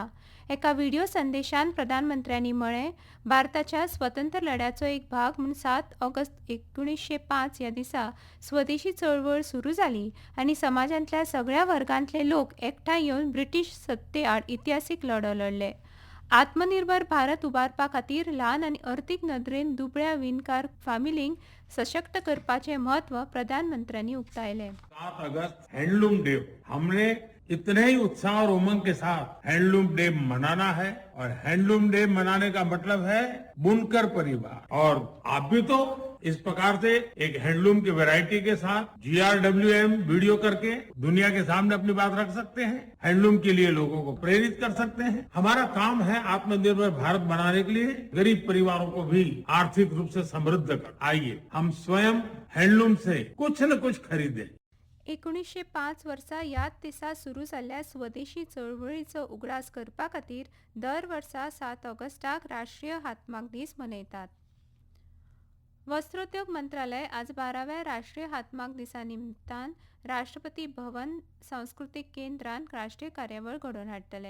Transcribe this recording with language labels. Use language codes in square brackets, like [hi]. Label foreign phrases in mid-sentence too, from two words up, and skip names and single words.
[kok] एका व्हिडिओ संदेशांत प्रधानमंत्र्यांनी म्हळें, भारताच्या स्वतंत्र लढ्याचो एक भाग म्हूण 7 ऑगस्ट 1905 ह्या दिसा स्वदेशी चळवळ सुरू जाली आनी समाजांतल्या सगळ्या वर्गांतले लोक एकठांय येवन ब्रिटीश सत्ते आड इतिहासीक लढो लढले. आत्मनिर्भर भारत उबारपा खातीर ल्हान आनी अर्थीक नदरेन दुबळ्या विणकार फामिलींक सशक्त करपाचें म्हत्व प्रधानमंत्र्यांनी उक्तायलें. [hi] 7 अगस्त [en] Handloom Day, [hi] हमने इतने ही उत्साह और उमंग के साथ [en] Handloom Day [hi] मनाना है और [en] Handloom Day [hi] मनाने का मतलब है बुनकर परिवार. और आप भी तो इस प्रकार से एक हैंडलूम की वैरायटी के साथ GRWM वीडियो करके दुनिया के सामने अपनी बात रख सकते हैं, हैंडलूम के लिए लोगों को प्रेरित कर सकते हैं. हमारा काम है आत्मनिर्भर भारत बनाने के लिए गरीब परिवारों को भी आर्थिक रूप से समृद्ध कर. आइए हम स्वयं हैंडलूम से कुछ न कुछ खरीदें. [kok] 1905 वर्सा ह्याच दिसा सुरू जाल्ल्या स्वदेशी चळवळीचो उगडास करपा खातीर दर वर्सा 7 ऑगस्टाक राष्ट्रीय हातमाग दीस मनयतात. वस्त्रोद्योग मंत्रालय आज 12व्या राष्ट्रीय हातमाग दिसा निमतान राष्ट्रपती भवन सांस्कृतीक केंद्रान राष्ट्रीय कार्यावळ घडोवन हाडटले.